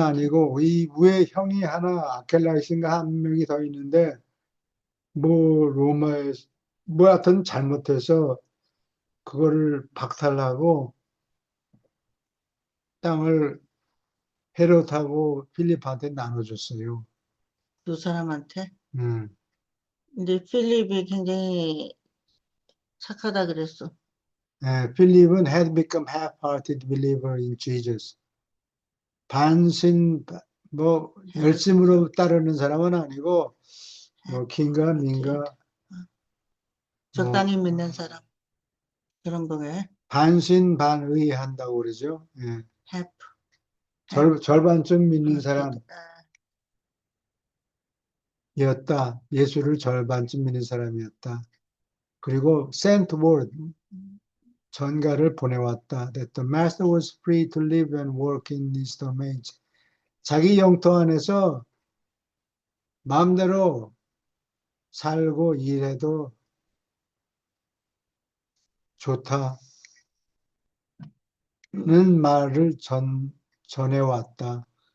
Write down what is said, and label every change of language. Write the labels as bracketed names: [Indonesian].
[Korean] 아니고 이 위에 형이 하나 아켈라이스인가 한 명이 더 있는데 뭐 로마에 뭐 하여튼 잘못해서 그거를 박탈하고 땅을 헤롯하고 필립한테 나눠줬어요. 두 사람한테. 음. 근데 필립이 굉장히 착하다 그랬어. [English] 필립은 had become half-hearted believer in Jesus. [Korean] 반신 뭐 열심으로 따르는 사람은 아니고 뭐 긴가 민가 뭐 적당히 믿는 사람. 그런 거에 반신반의한다고 그러죠. 예. [English] have, [Korean] 절반쯤 믿는 [English] hearted. [Korean] 사람이었다. 예수를 절반쯤 믿는 사람이었다. 그리고 [English] sent word, [Korean] 전가를 보내왔다. [English] That the master was free to live and work in his domains. [Korean] 자기 영토 안에서 마음대로 살고 일해도 좋다는 말을 전해왔다.